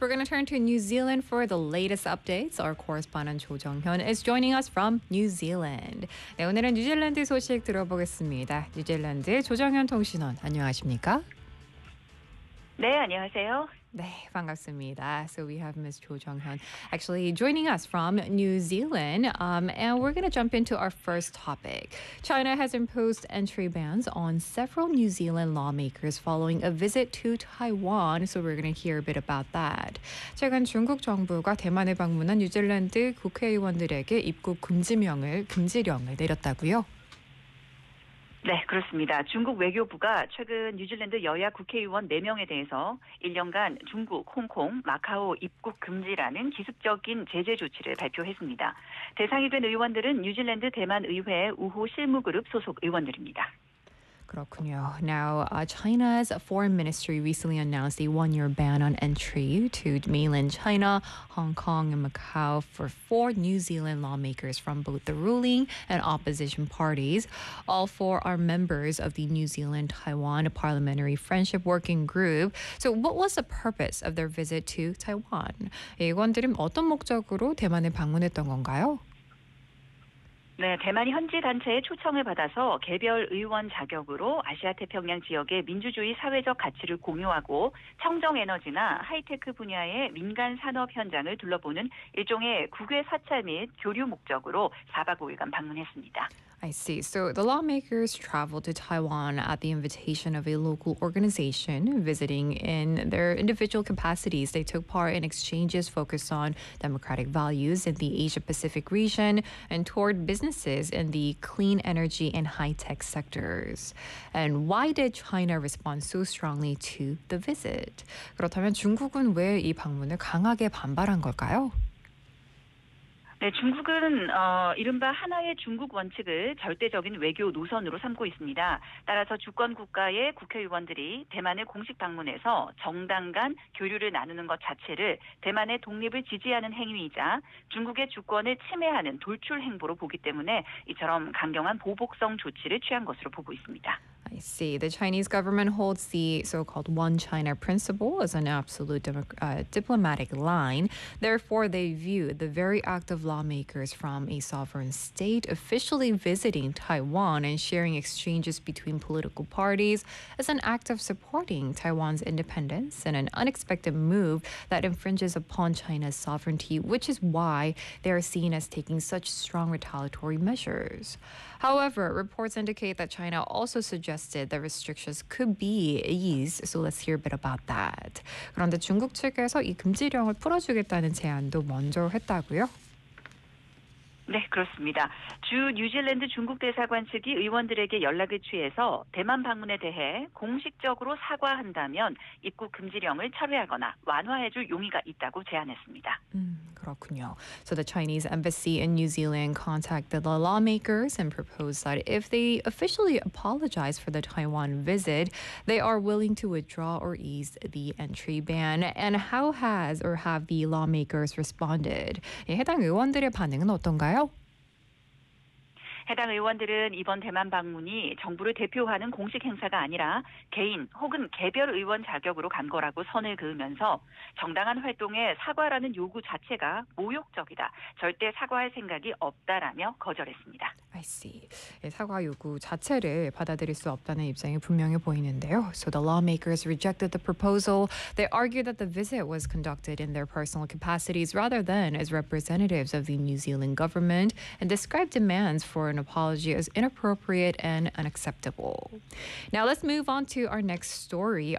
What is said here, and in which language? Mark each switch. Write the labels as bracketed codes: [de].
[en] We're going to turn to New Zealand for the latest updates. Our correspondent Cho Jung-hyun is joining us from New Zealand. [ko] 네, 오늘은 뉴질랜드 소식 들어보겠습니다. 뉴질랜드 조정현 통신원, 안녕하십니까? 네, 안녕하세요. 네, 반갑습니다. [en] So we have Ms. Cho Jung-hyun actually joining us from New Zealand. And we're going to jump into our first topic. China has imposed entry bans on several New Zealand lawmakers following a visit to Taiwan. So we're going to hear a bit about that. [ko] 최근 중국 정부가 대만을 방문한 뉴질랜드 국회의원들에게 입국 금지령을 내렸다고요? 네, 그렇습니다. 중국 외교부가 최근 뉴질랜드 여야 국회의원 4명에 대해서 1년간 중국, 홍콩, 마카오 입국 금지라는 기습적인 제재 조치를 발표했습니다. 대상이 된 의원들은 뉴질랜드 대만 의회 우호 실무그룹 소속 의원들입니다. 그렇군요. [en] Now, China's foreign ministry recently announced a one-year ban on entry to mainland China, Hong Kong, and Macau for four New Zealand lawmakers from both the ruling and opposition parties. All four are members of the New Zealand-Taiwan Parliamentary Friendship Working Group. So what was the purpose of their visit to Taiwan? [ko] 의원들은 어떤 목적으로 대만을 방문했던 건가요? 네, 대만이 현지 단체의 초청을 받아서 개별 의원 자격으로 아시아태평양 지역의 민주주의 사회적 가치를 공유하고 청정에너지나 하이테크 분야의 민간 산업 현장을 둘러보는 일종의 국외 사찰 및 교류 목적으로 4박 5일간 방문했습니다. [en] I see. So the lawmakers traveled to Taiwan at the invitation of a local organization visiting in their individual capacities. They took part in exchanges focused on democratic values in the Asia-Pacific region and toured businesses in the clean energy and high-tech sectors. And why did China respond so strongly to the visit? 그렇다면 중국은 왜 이 방문을 강하게 반발한 걸까요? [ko] 네, 중국은 이른바 하나의 중국 원칙을 절대적인 외교 노선으로 삼고 있습니다. 따라서 주권국가의 국회의원들이 대만을 공식 방문해서 정당 간 교류를 나누는 것 자체를 대만의 독립을 지지하는 행위이자 중국의 주권을 침해하는 돌출 행보로 보기 때문에 이처럼 강경한 보복성 조치를 취한 것으로 보고 있습니다. [en] I see. The Chinese government holds the so-called One China principle as an absolute diplomatic line. Therefore, they view the very act of lawmakers from a sovereign state officially visiting Taiwan and sharing exchanges between political parties as an act of supporting Taiwan's independence and an unexpected move that infringes upon China's sovereignty, which is why they are seen as taking such strong retaliatory measures. However, reports indicate that China also suggested that restrictions could be eased. So let's hear a bit about that. [ko] 그런데 중국 측에서 이 금지령을 풀어주겠다는 제안도 먼저 했다고요? 네, 그렇습니다. 주 뉴질랜드 중국 대사관 측이 의원들에게 연락을 취해서 대만 방문에 대해 공식적으로 사과한다면 입국 금지령을 철회하거나 완화해 줄 용의가 있다고 제안했습니다. 그렇군요. [en] So the Chinese embassy in New Zealand contacted the lawmakers and proposed that if they officially apologize for the Taiwan visit, they are willing to withdraw or ease the entry ban. And how has or have the lawmakers responded? [ko] 예, 해당 의원들의 반응은 어떤가요? 해당 의원들은 이번 대만 방문이 정부를 대표하는 공식 행사가 아니라 개인 혹은 개별 의원 자격으로 간 거라고 선을 그으면서 정당한 활동에 사과라는 요구 자체가 모욕적이다. 절대 사과할 생각이 없다라며 거절했습니다. [en] I see. [ko] 사과 요구 자체를 받아들일 수 없다는 입장이 분명해 보이는데요. [en] So the lawmakers rejected the proposal. They argued that the visit was conducted in their personal capacities rather than as representatives of the New Zealand government and described demands for an apology as inappropriate and unacceptable. Now let's move on to our next story.